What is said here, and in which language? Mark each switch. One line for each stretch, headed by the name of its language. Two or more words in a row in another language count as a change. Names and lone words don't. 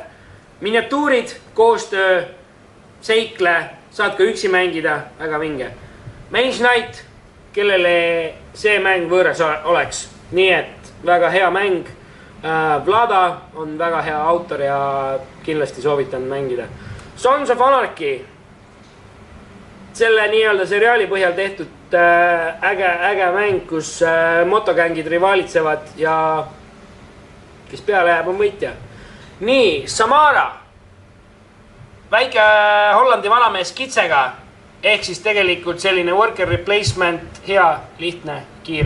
Estonian: Miniatuurid, koostöö, seikle, saad ka üksi mängida, väga vinge. Mage Knight, kellele see mäng võõras oleks. Nii et väga hea mäng. Vlada on väga hea autor ja kindlasti soovitan mängida. Sons of Anarchy. Selle nii-öelda seriaali põhjal tehtud äge mäng, kus motogängid rivaalitsevad ja kes peale jääb on võitja. Nii, Samara. Väike Hollandi vanamees kitsega, ehk siis tegelikult selline
English: worker replacement,
Estonian: hea, lihtne, kiire.